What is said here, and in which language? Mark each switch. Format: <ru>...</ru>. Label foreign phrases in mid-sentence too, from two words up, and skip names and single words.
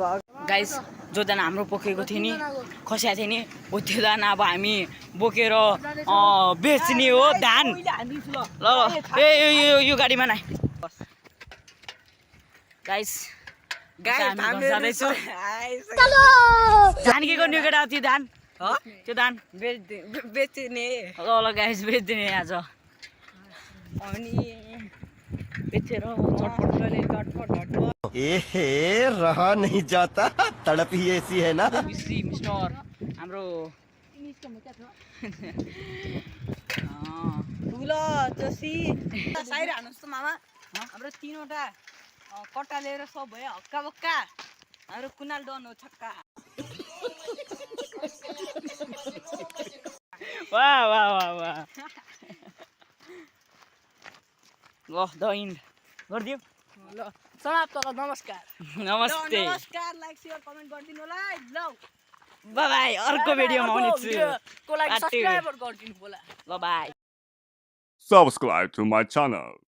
<ne>गाइस जोजना हाम्रो बोकेको थियो नि खस्या थियो नि हो त्यो धान अब हामी बोकेर बेच्ने हो धान ल यो गाडीमा नै गाइस धान के गर्ने केटा त्यो धान त्यो धान बेच्ने ल गाइस बेचिदिने आज अनि बेचेर चटपट गर्ने चटपट</ne> <hi>एहे रहा नहीं जाता तड़प ही ऐसी है ना</hi> <ne>मिस्टी मिस्टर हाम्रो ठुलो जसी साइर हान्नुहोस् त मामा हाम्रो 3वटा कट्टा लिएर सब भयो हक्का बक्का हाम्रो कुनाल डन हो छक्का वाह वाह वाह वाह ल दइन गरिदियो ल समाप्त नमस्कार नमस्ते नमस्कार लाइक शेयर कमेन्ट गरिदिनु होला ल बाइ बाइ अर्को भिडियोमा आउने छु को लागि सब्स्क्राइब गरिदिनु होला ल बाइ</ne> <en>Subscribe to my channel.</en>